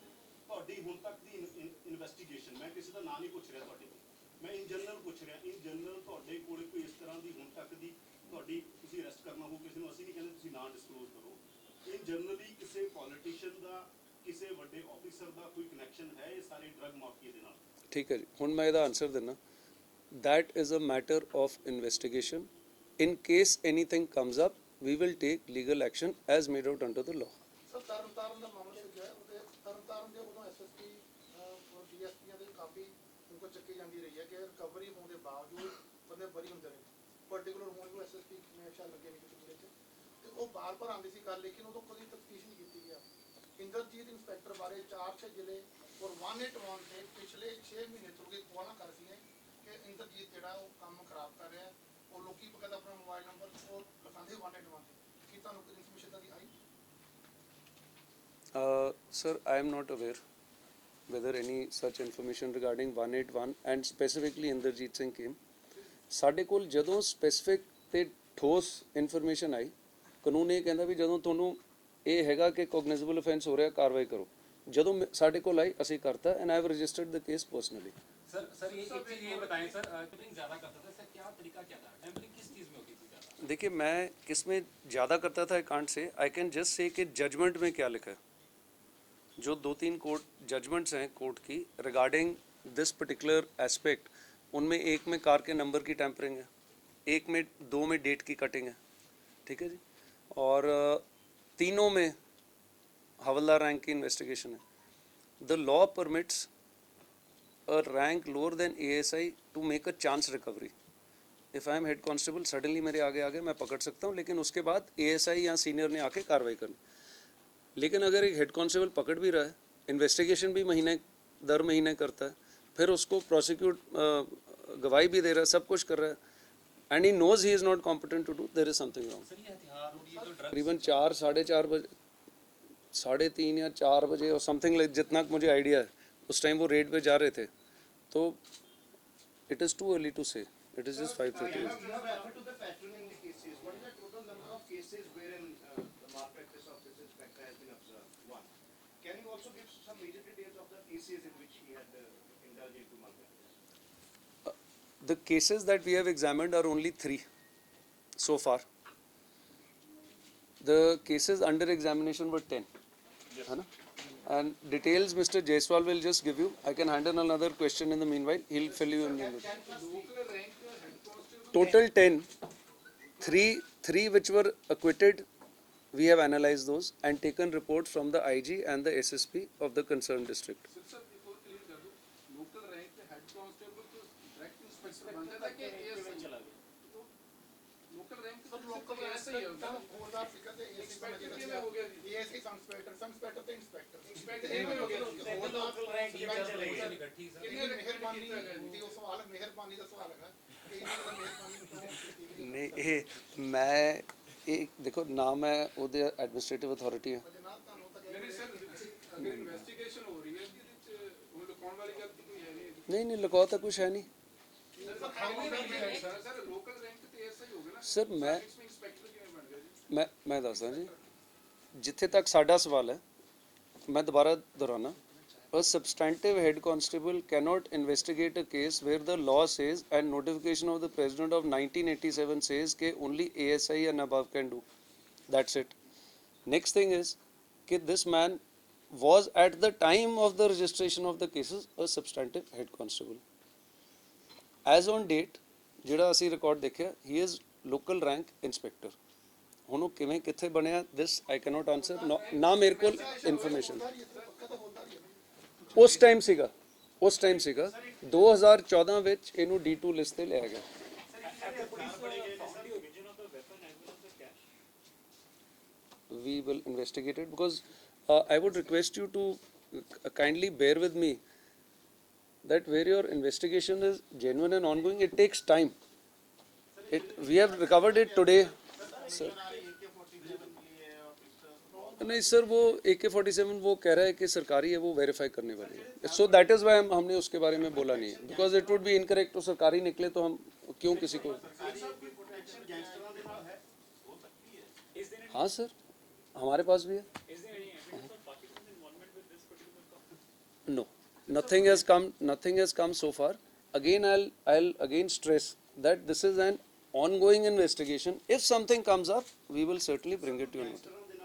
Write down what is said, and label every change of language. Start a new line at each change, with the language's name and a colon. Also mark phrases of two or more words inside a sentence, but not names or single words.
Punjabi: ਤੁਹਾਡੀ ਹੁਣ ਤੱਕ ਦੀ ਇਨਵੈਸਟੀਗੇਸ਼ਨ, ਮੈਂ ਕਿਸੇ ਦਾ ਨਾਂ ਨਹੀਂ ਪੁੱਛ ਰਿਹਾ ਤੁਹਾਡੇ ਕੋਲ, ਮੈਂ
English: in general
Punjabi: ਪੁੱਛ ਰਿਹਾ,
English: in general
Punjabi: ਤੁਹਾਡੇ ਕੋਲ ਕੋਈ ਇਸ ਤਰ੍ਹਾਂ ਦੀ ਹੁਣ ਤੱਕ ਦੀ ਤੁਹਾਡੀ, ਤੁਸੀਂ ਅਰੈਸਟ ਕਰਨਾ ਹੋ ਕਿਸੇ ਨੂੰ, ਅਸੀਂ ਨਹੀਂ ਕਹਿੰਦੇ ਤੁਸੀਂ ਨਾਂ ਡਿਸਕਲੋਜ਼ ਕਰੋ,
English: in generally
Punjabi: ਕਿਸੇ ਪੋਲੀਟੀਸ਼ੀਅਨ ਦਾ, ਕਿਸੇ ਵੱਡੇ ਆਫੀਸਰ ਦਾ ਕੋਈ ਕਨੈਕਸ਼ਨ ਹੈ ਇਹ ਸਾਰੇ
English: drug mafia
Punjabi: ਦੇ ਨਾਲ? ਠੀਕ ਹੈ ਜੀ, ਹੁਣ ਮੈਂ ਇਹਦਾ ਆਨਸਰ ਦਿੰਦਾ।
English: That is a matter of investigation. In case anything comes up, we will take legal action as made out under the law.
Punjabi: ਸਰ ਤਰਨਤਾਰਨ ਦਾ ਮਾਮਲਾ ਜੋ ਹੈ ਉਹਦੇ ਤਰਨਤਾਰਨ ਦੇ ਉਦੋਂ ਐਸਐਸਪੀ ਔਰ ਡੀਐਸਪੀਆਂ ਦੇ ਕਾਫੀ ਉनको ਚੱਕੀ ਜਾਂਦੀ ਰਹੀ ਹੈ ਕਿ ਰਿਕਵਰੀ ਹੋਣ ਦੇ ਬਾਵਜੂਦ ਬੰਦੇ ਬਰੀ ਹੁੰਦੇ ਨੇ, ਪਾਰਟਿਕੂਲਰ ਹੋਣ ਨੂੰ ਐਸਐਸਪੀ ਹਮੇਸ਼ਾ ਲੱਗੇ ਨਹੀਂ ਕਿਸੇ ਚ, ਤੇ ਉਹ ਬਾਰ-ਬਾਰ ਆਉਂਦੀ ਸੀ ਗੱਲ, ਲੇਕਿਨ ਉਦੋਂ ਕਦੀ ਤਫਤੀਸ਼ ਨਹੀਂ ਕੀਤੀ ਗਿਆ। ਇੰਦਰਜੀਤ ਇੰਸਪੈਕਟਰ ਬਾਰੇ 4-6 ਜ਼ਿਲ੍ਹੇ ਔਰ 181 ਤੇ ਪਿਛਲੇ 6 ਮਹੀਨੇ ਤੋਂ ਕੋਈ ਕੋਲਾ ਕਰ ਸੀ ਕਿ ਇੰਦਰਜੀਤ ਜਿਹੜਾ ਉਹ ਕੰਮ ਖਰਾਬ ਕਰ ਰਿਹਾ, ਉਹ ਲੋਕੀ ਬਕਾਇਦਾ ਆਪਣਾ ਮੋਬਾਈਲ ਨੰਬਰ ਉਹ ਲਿਖਾਉਂਦੇ 181 ਤੇ। ਕੀ ਤੁਹਾਨੂੰ ਕੋਈ ਇਨਫੋਰਮੇਸ਼ਨ ਤਾਂ ਆਈ?
English: Sir, I am not aware whether any such information regarding 181 and specifically Inderjeet Singh came.
Punjabi: ਸਾਡੇ ਕੋਲ ਜਦੋਂ ਸਪੈਸੀਫਿਕ ਤੇ ਠੋਸ ਇਨਫੋਰਮੇਸ਼ਨ ਆਈ, ਕਾਨੂੰਨ ਇਹ ਕਹਿੰਦਾ ਵੀ ਜਦੋਂ ਤੁਹਾਨੂੰ ਇਹ ਹੈਗਾ ਕਿ
English: cognizable offence
Punjabi: ਹੋ ਰਿਹਾ ਕਾਰਵਾਈ ਕਰੋ, ਜਦੋਂ ਸਾਡੇ ਕੋਲ ਆਈ ਅਸੀਂ ਕਰਤਾ
English: and I have registered the case personally.
Hindi: सर ये एक चीज ये बताएं सर, टेम्परिंग ज़्यादा करता था सर, क्या तरीका क्या था? टेम्परिंग किस चीज़ में होती थी ज़्यादा? देखिए मैं किस में ज़्यादा करता था
English: I can't say, I can just say
Hindi: कि जजमेंट में क्या लिखा है। जो 2-3
English: court judgments
Hindi: हैं कोर्ट की
English: regarding this particular aspect,
Hindi: उनमें एक में कार के नंबर की टैंपरिंग है, एक में 2 में डेट की कटिंग है, ठीक है जी, और तीनों में हवलदार रैंक की इन्वेस्टिगेशन है।
English: the law permits a rank lower than ASI to make a chance recovery. If I am head constable, suddenly
Hindi: मेरे आगे मैं पकड़ सकता हूँ, लेकिन उसके बाद ASI या सीनियर ने आके कार्रवाई करनी। लेकिन अगर एक
English: head constable
Hindi: पकड़ भी रहा है, इन्वेस्टिगेशन भी महीने दर महीने करता है, फिर उसको प्रोसिक्यूट गवाही भी दे रहा है, सब कुछ कर रहा है,
English: and he knows he is not competent to do, there is something wrong.
Hindi: सर ये हथियार और ये तो ड्रग्स, तकरीबन 4 साढ़े 4 बजे, 3:30 या 4 बजे और
English: something like,
Hindi: जितना मुझे आइडिया है उस टाइम वो रेड पे जा रहे थे, तो
English: it is too early to say, it is just 5:30. You have referred to the pattern in the cases. What is the total number of cases wherein the malpractice of this inspector has been observed? One. Can you also give some major details of the cases in which he had indulged into malpractice? The cases that we have examined are only 3 so far. The cases under examination were 10,
Hindi: है ना?
English: And details Mr. Jaiswal will just give you. I can handle another question in the meanwhile. He'll fill you in. Total 10. Three which were acquitted. We have analyzed those and taken report from the IG and the SSP of the concerned district.
Punjabi: ਸਰ ਇੱਕ ਹੋਰ ਕਲੀਅਰ ਕਰ ਦਿਓ,
English: local rank
Punjabi: ਤੇ
English: head constable
Punjabi: ਤੋਂ ਡਾਇਰੈਕਟ ਇੰਸਪੈਕਟਰ ਬਣਦਾ ਤਾਂ ਕਿ
English: local rank
Punjabi: ਤੇ ਲੋਕਲ ਐਸਾ ਹੀ ਹੁੰਦਾ। ਖਬਰਦਾਰ ਫਿਕਰ ਤੇ ਇੰਸਪੈਕਟਰ ਕਿਵੇਂ ਹੋ ਗਿਆ ਜੀ? ਏਐਸਆਈ ਸੰਸਪੈਕਟਰ ਤੇ ਇੰਸਪੈਕਟਰ ਇੰਸਪੈਕਟਰ ਇਹ ਹੋ ਗਿਆ।
English: local rank
Hindi: ये चल रही है इकट्ठी सर।
Punjabi: ਕਿੰਨੀ ਮਿਹਰਬਾਨੀ ਦੀ ਉਹ ਸਵਾਲ ਮਿਹਰਬਾਨੀ ਦਾ ਸਵਾਲ ਹੈਗਾ ਕਿ ਇਹਨਾਂ ਦਾ ਮਿਹਰਬਾਨੀ ਕਿਉਂ ਕੀਤੀ ਗਈ?
Hindi: नहीं, मैं
Punjabi: ਇਹ ਦੇਖੋ ਨਾਮ ਹੈ ਉਹਦੇ
English: administrative authority
Punjabi: ਹੈ। ਜਨਾਬ ਤੁਹਾਨੂੰ ਤਾਂ ਨਹੀਂ ਸਰ ਅਗਰ ਇਨਵੈਸਟੀਗੇਸ਼ਨ ਹੋ ਰਹੀ ਹੈ ਜਿਹਦੇ ਚ ਹੁਣ ਲੁਕਾਉਣ ਵਾਲੀ ਗੱਲ ਤਾਂ ਕੋਈ ਹੈ ਨਹੀਂ ਨਹੀਂ ਨਹੀਂ ਲਗਾਓ ਤਾਂ ਕੁਛ ਹੈ ਨਹੀਂ ਸਰ
English: local rank
Punjabi: ਤੇ
Hindi: ऐसा ही होगा ना
Punjabi: ਸਰ ਮੈਂ ਇੰਸਪੈਕਟਰ ਕਿਵੇਂ ਬਣ ਗਿਆ ਜੀ ਮੈਂ ਦੱਸਦਾ ਜੀ ਜਿੱਥੇ ਤੱਕ ਸਾਡਾ ਸਵਾਲ ਹੈ ਮੈਂ ਦੁਬਾਰਾ ਦੁਹਰਾਨਾ
English: A substantive head constable cannot investigate a case where the law says and notification of the president of 1987 says that only ASI and above can do. That's it. Next thing is that this man was at the time of the registration of the cases a substantive head constable. As on date,
Punjabi: ਜਿਹੜਾ ਅਸੀਂ ਰਿਕਾਰਡ ਦੇਖਿਆ
English: he is local rank inspector.
Punjabi: ਹੁਣ ਉਹ ਕਿਵੇਂ ਕਿੱਥੇ ਬਣਿਆ
English: this I cannot answer.
Punjabi: ਨਾ ਮੇਰੇ ਕੋਲ information ਉਸ ਟਾਈਮ ਸੀਗਾ 2014 ਵਿੱਚ ਇਹਨੂੰ D2 ਲਿਸਟ ਤੇ ਲਿਆ ਗਿਆ।
English: We will investigate it because I would request you to kindly bear with me that where your investigation is genuine and ongoing, it takes time. We have recovered it today, sir.
Hindi: नहीं सर वो AK-47 वो कह रहा है कि सरकारी है वो वेरीफाई करने वाली है
English: so that is why
Hindi: हमने उसके बारे में बोला नहीं है
English: because it would be incorrect
Hindi: तो सरकारी निकले तो हम क्यों किसी को हाँ सर हमारे पास भी है
English: नो nothing has come so far again I'll again stress that this is an ongoing investigation if something comes up we will certainly bring it to your notice